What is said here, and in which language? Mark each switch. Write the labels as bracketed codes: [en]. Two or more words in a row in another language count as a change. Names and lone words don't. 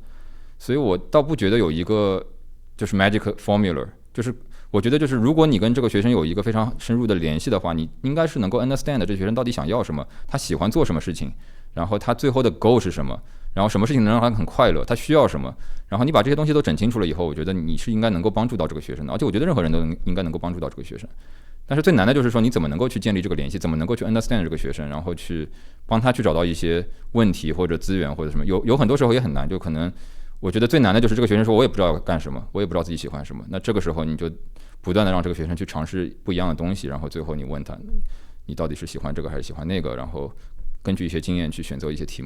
[zh] 所以我倒不覺得有一個就是 [en] magic formula， [zh] 就是我覺得就是如果你跟這個學生有一個非常深入的聯繫的話，你應該是能夠 understand 這學生到底想要什麼，他喜歡做什麼事情，然後他最後的 goal 是什麼，然後什麼事情能讓他很快樂，他需要什麼，然後你把這些東西都整清楚了以後，我覺得你是應該能夠幫助到這個學生的，而且我覺得任何人都應該能夠幫助到這個學生。但是最難的就是說你怎麼能夠去建立這個聯繫，怎麼能夠去 understand 這個學生，然後去幫他去找到一些問題或者資源或者什麼，有很多時候也很難，就可能我覺得最難的就是這個學生說我也不知道要幹什麼，我也不知道自己喜歡什麼，那這個時候你就不斷的讓這個學生去嘗試不一樣的東西，然後最後你問他你到底是喜歡這個還是喜歡那個，然後根據一些經驗去選擇一些題目。